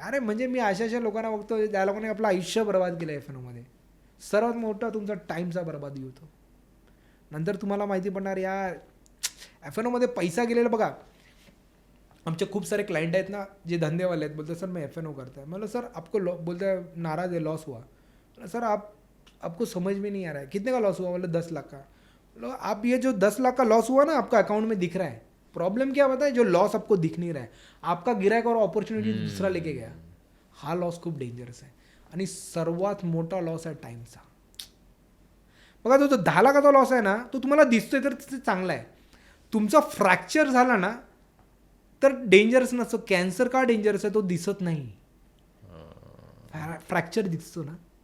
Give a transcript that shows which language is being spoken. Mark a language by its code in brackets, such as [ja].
[mr] अरे म्हणजे मी अशा लोकांना बघतो ज्या लोकांनी आपलं आयुष्य बर्बाद केलं FNO मध्ये. सर्वात मोठा तुमचा टाईमचा बर्बादी होतो. नंतर तुम्हाला माहिती पडणार यार FNO मध्ये पैसा गेलेला. बघा आमचे खूप सारे क्लायंट आहेत ना जे धंदेवाले आहेत. बोलते [hi] सर मैं FNO करता है. मतलब सर आपको बोलते हैं नाराज है, लॉस हुआ. सर आपको समझ में नहीं आ रहा है कितने का लॉस हुआ. मतलब 10 लाख का. मतलब आप ये जो 10 लाख का लॉस हुआ ना आपका अकाउंट में दिख रहा है. प्रॉब्लम क्या पता है, जो लॉस आपको दिख नहीं रहा है, आपका गिरायक और अपॉर्च्युनिटी दुसरा लेके गया. [mr] हा लॉस खूप डेंजरस आहे. आणि सर्वात मोठा लॉस आहे टाईमचा. बघा तो 10 लाखाचा लॉस आहे ना, तो तुम्हाला दिसतोय तर ते चांगला आहे. तुमचा फ्रॅक्चर झाला ना तर डेंजरस नसतो. कॅन्सर का डेंजरस आहे तो दिसत नाही, फ्रॅक्चर दिसतो ना.